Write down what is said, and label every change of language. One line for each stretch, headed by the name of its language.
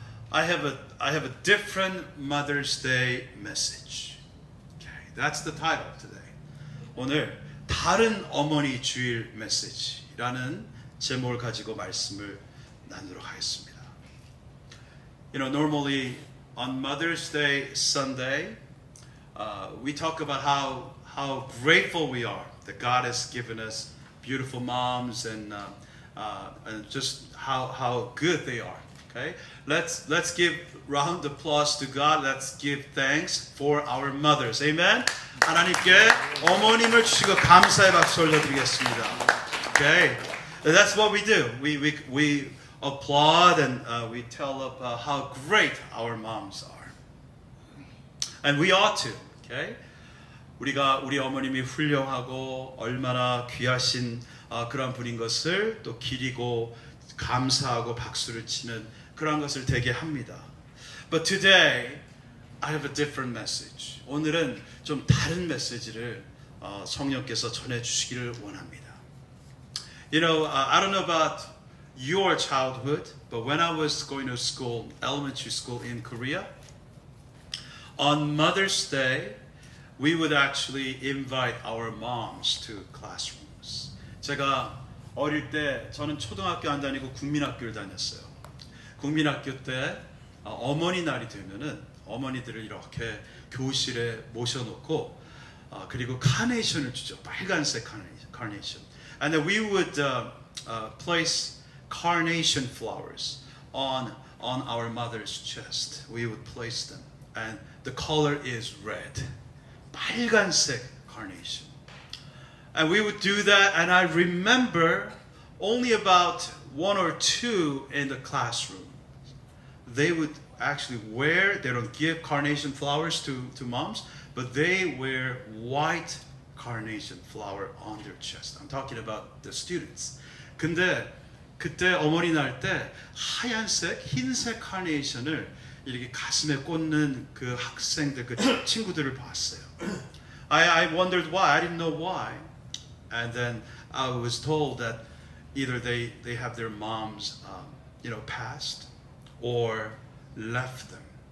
English: I have a different Mother's Day message. Okay, that's the title today.
Korean: 오늘 다른 어머니 주일 메시지라는 제목을 가지고 말씀을 나누도록 하겠습니다.
English: You know, normally on Mother's Day Sunday, we talk about how grateful we are that God has given us beautiful moms and just how good they are. Okay, let's give round of applause to God. Let's give thanks for our mothers. Amen.
Korean: 하나님께 어머님을 주시고 감사의 박수 올려드리겠습니다.
English: Okay, that's what we do. We applaud and we tell of how great our moms are, and we ought to.
Korean: Okay, 우리 어머님이 훌륭하고 얼마나 귀하신 그런 분인 것을 또 기리고 감사하고 박수를 치는 그런 것을 되게 합니다.
English: But today I have a different message.
Korean: 오늘은 좀 다른 메시지를 성령께서 전해 주시기를 원합니다.
English: You know, I don't know about your childhood, but when I was going to school, elementary school in Korea, on Mother's Day, we would actually invite our moms to classrooms.
Korean: 제가 어릴 때 저는 초등학교 안 다니고 국민학교를 다녔어요. 국민학교 때 어머니 날이 되면은 어머니들을 이렇게 교실에 모셔놓고 그리고 카네이션을 주죠. 빨간색 카네이션.
English: And then we would place carnation flowers on our mother's chest. We would place them, and the color is red.
Korean: 빨간색
English: carnation. And we would do that, and I remember only about one or two in the classroom. They would actually they don't give carnation flowers to moms, but they wear white carnation flower on their chest. I'm talking about the students.
Korean: 근데 그때 어머니날 때 하얀색, 흰색 카네이션을 이렇게 가슴에 꽂는 그 학생들, 그 친구들을 봤어요.
English: I wondered why. I didn't know why. And then I was told that either they have their moms, passed or left them.